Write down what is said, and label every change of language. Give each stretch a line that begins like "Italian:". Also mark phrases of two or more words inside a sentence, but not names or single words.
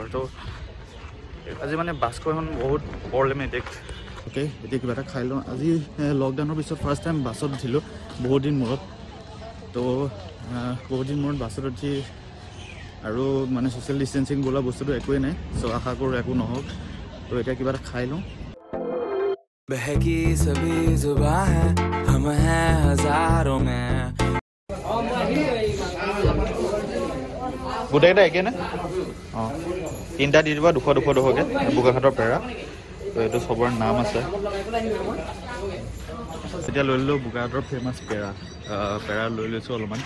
Assamese: তো আজি মানে বাছখন বহুত প্ৰব্লেমেটিক। অ'কে, এতিয়া কিবা এটা খাই লওঁ। আজি লকডাউনৰ পিছত
English: first time
Assamese: বাছত উঠিলোঁ বহুত দিন মূৰত। তো বহুত দিন মূৰত বাছত উঠি আৰু মানে
English: social distancing
Assamese: বোলা বস্তুটো একোৱেই নাই। চ' আশা কৰোঁ একো নহওক। তো এতিয়া কিবা এটা খাই লওঁ।
Hindi: बहकी सभी जुबां है, हम हैं हजारों में।
Assamese: গোটেইকেইটা একে নে? অঁ, 3টা দি দিবা 200-200-200কৈ বোকাখাটৰ পেৰা। তো এইটো চবৰে নাম আছে। এতিয়া লৈ ল'লোঁ বোকাখাটৰ ফেমাছ পেৰা লৈ লৈছোঁ অলপমান।